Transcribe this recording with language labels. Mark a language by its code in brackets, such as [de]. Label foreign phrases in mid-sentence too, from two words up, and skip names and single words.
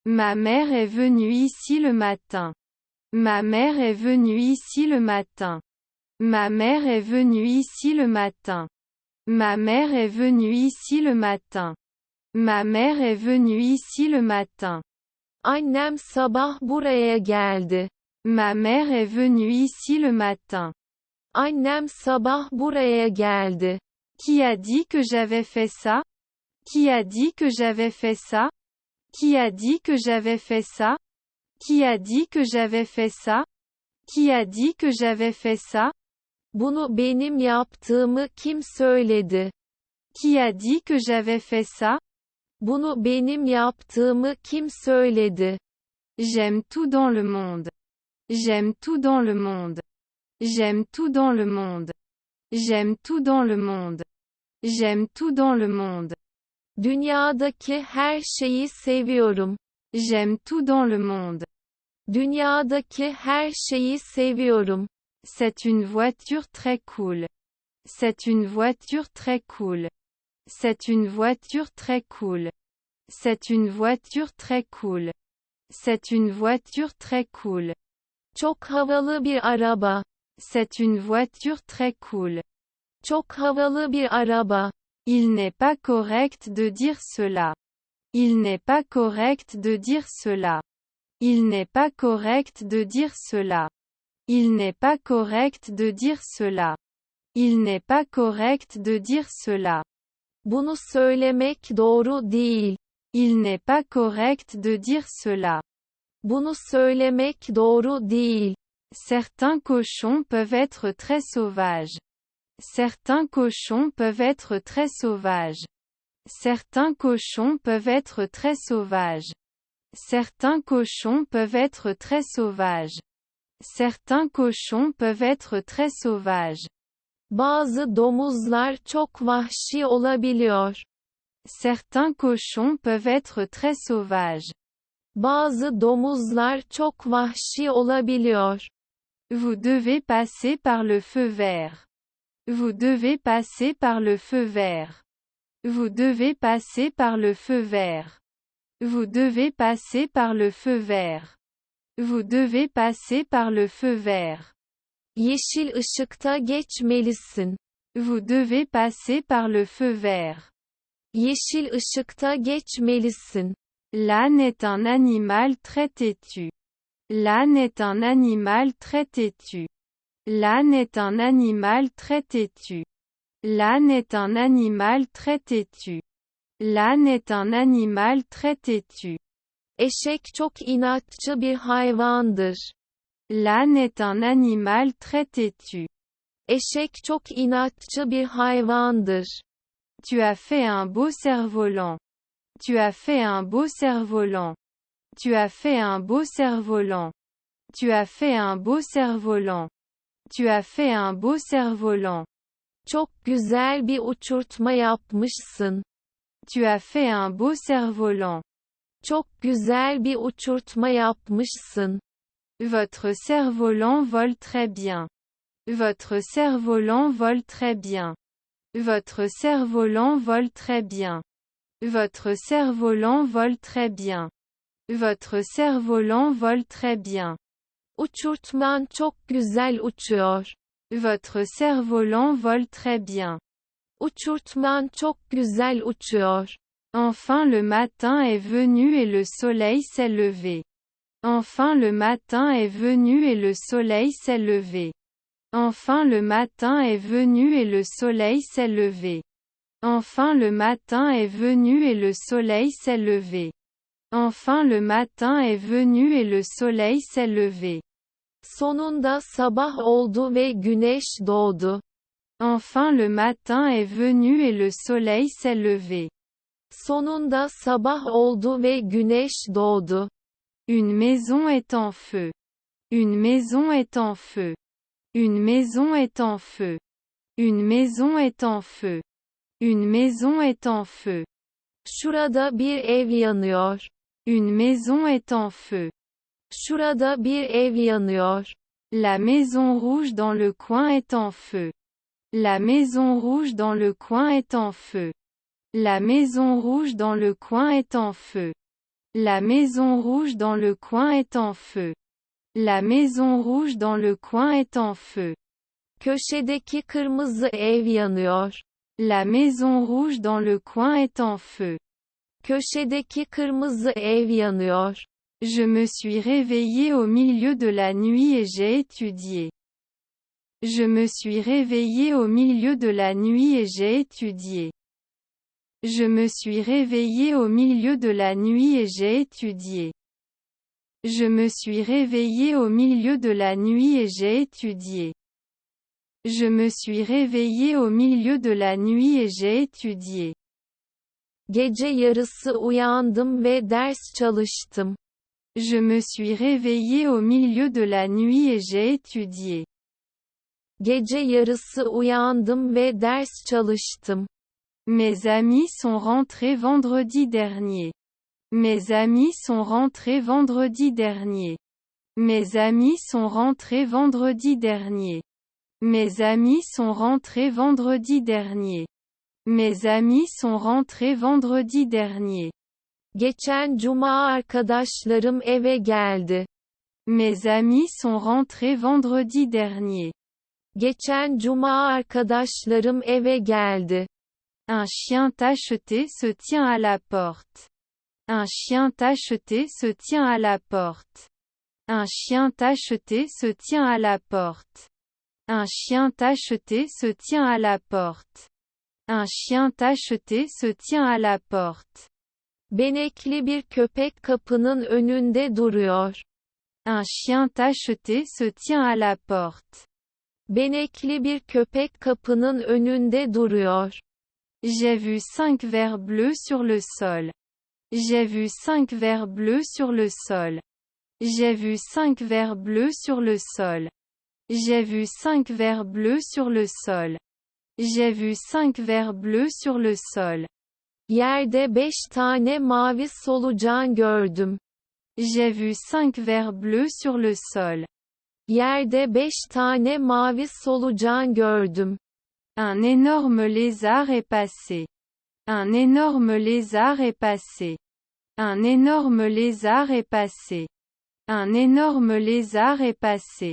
[fr] Ma mère est venue ici le matin. Ma mère est venue ici le matin. Ma mère est venue ici le matin. Ma mère est venue ici le matin. Ma mère est venue ici le matin. [tr] Annem sabah buraya geldi. [fr] Ma mère est venue ici le matin. [tr] Annem sabah buraya geldi. [fr] Qui a dit que j'avais fait ça? Qui a dit que j'avais fait ça? Qui a dit que j'avais fait ça? Qui a dit que j'avais fait ça? Qui a dit que j'avais fait ça? [tr] Bunu benim yaptığımı kim söyledi? [fr] Qui a dit que j'avais fait ça? [tr] Bunu benim yaptığımı kim söyledi? [fr] J'aime tout dans le monde. J'aime tout dans le monde. J'aime tout dans le monde. J'aime tout dans le monde. J'aime tout dans le monde. [tr] Dünyadaki her şeyi seviyorum. [fr] J'aime tout dans le monde. [tr] Dünyadaki her şeyi seviyorum. [fr] C'est une voiture très cool. C'est une voiture très cool. C'est une voiture très cool. C'est une voiture très cool. C'est une voiture très cool. [tr] Çok havalı bir araba. [fr] C'est une voiture très cool. [tr] Çok havalı bir araba. [fr] Il n'est pas correct de dire cela. Il n'est pas correct de dire cela. Il n'est pas correct de dire cela. Il n'est pas correct de dire cela. Il n'est pas correct de dire cela. [tr] Bunu söylemek doğru değil. [fr] Il n'est pas correct de dire cela. [tr] Bunu söylemek doğru değil. [fr] Certains cochons peuvent être très sauvages. Certains cochons peuvent être très sauvages. Certains cochons peuvent être très sauvages. Certains cochons peuvent être très sauvages. Certains cochons peuvent être très sauvages. [tr] Bazı domuzlar çok vahşi olabiliyor. [fr] Certains cochons peuvent être très sauvages. [tr] Bazı domuzlar çok vahşi olabiliyor. [fr] Vous devez passer par le feu vert. Vous devez passer par le feu vert. Vous devez passer par le feu vert. Vous devez passer par le feu vert. Vous devez passer par le feu vert. [tr] Yeşil ışıkta geçmelisin. [fr] Vous devez passer par le feu vert. [tr] Yeşil ışıkta geçmelisin. [fr] L'âne est un animal très têtu. L'âne est un animal très têtu. L'âne est un animal très têtu. L'âne est un animal très têtu. L'âne est un animal très têtu. [tr] Eşek çok inatçı bir hayvandır. [fr] L'âne est un animal très têtu. [tr] Eşek çok inatçı bir hayvandır. [fr] Tu as fait un beau cerf-volant. Tu as fait un beau cerf-volant. Tu as fait un beau cerf-volant. Tu as fait un beau cerf-volant. Tu as fait un beau cerf-volant. [tr] Çok güzel bir uçurtma yapmışsın. [fr] Tu as fait un beau cerf-volant. [tr] Çok güzel bir uçurtma yapmışsın. [fr] Votre cerf-volant vole très bien. Votre cerf-volant vole très bien. Votre cerf-volant vole très bien. Votre cerf-volant vole très bien. Votre cerf-volant vole très bien. [tr] Uçurtman çok güzel uçuyor. [fr] Votre cerf-volant vole très bien. [tr] Uçurtman çok güzel uçuyor. [fr] Enfin le matin est venu et le soleil s'est levé. Enfin le matin est venu et le soleil s'est levé. Enfin le matin est venu et le soleil s'est levé. Enfin le matin est venu et le soleil s'est levé. Enfin le matin est venu et le soleil s'est levé. [tr] Sonunda sabah oldu ve güneş doğdu. [fr] Enfin le matin est venu et le soleil s'est levé. [tr] Sonunda sabah oldu ve güneş doğdu. [fr] Une maison est en feu. Une maison est en feu. Une maison est en feu. Une maison est en feu. Une maison est en feu. [tr] Şurada bir ev yanıyor. [fr] Une maison est en feu. [tr] Şurada bir ev yanıyor. [fr] La maison rouge dans le coin est en feu. La maison rouge dans le coin est en feu. La maison rouge dans le coin est en feu. La maison rouge dans le coin est en feu. La maison rouge dans le coin est en feu. [tr] Köşedeki kırmızı ev yanıyor. [fr] La maison rouge dans le coin est en feu. [tr] Köşedeki kırmızı ev yanıyor. [fr] Je me suis réveillé au milieu de la nuit et j'ai étudié. Je me suis réveillé au milieu de la nuit et j'ai étudié. Je me suis réveillé au milieu de la nuit et j'ai étudié. Je me suis réveillé au milieu de la nuit et j'ai étudié. Je me suis réveillé au milieu de la nuit et j'ai étudié. [tr] Gece yarısı uyandım ve ders çalıştım. [fr] Je me suis réveillé au milieu de la nuit et j'ai étudié. [tr] Gece yarısı uyandım ve ders çalıştım. [fr] Mes amis sont rentrés vendredi dernier. Mes amis sont rentrés vendredi dernier. Mes amis sont rentrés vendredi dernier. Mes amis sont rentrés vendredi dernier. Mes amis sont rentrés vendredi dernier. [tr] Geçen cuma arkadaşlarım eve geldi. [fr] Mes amis sont rentrés vendredi dernier. [tr] Geçen cuma arkadaşlarım eve geldi. [fr] Un chien tacheté se tient à la porte. Un chien tacheté se tient à la porte. Un chien tacheté se tient à la porte. Un chien tacheté se tient à la porte. Un chien tacheté se tient à la porte. [tr] Benekli bir köpek kapının önünde duruyor. [fr] Un chien tacheté se tient à la porte. [tr] Benekli bir köpek kapının önünde duruyor. [fr] J'ai vu 5 vers bleus sur le sol. J'ai vu 5 vers bleus sur le sol. J'ai vu 5 vers bleus sur le sol. J'ai vu 5 vers bleus sur le sol. J'ai vu 5 vers bleus sur le sol. [tr] Yerde 5 tane mavi solucan gördüm. [fr] J'ai vu 5 vers bleus sur le sol. [tr] Yerde 5 tane mavi solucan gördüm. [fr] Un énorme lézard est passé. Un énorme lézard est passé. Un énorme lézard est passé. Un énorme lézard est passé.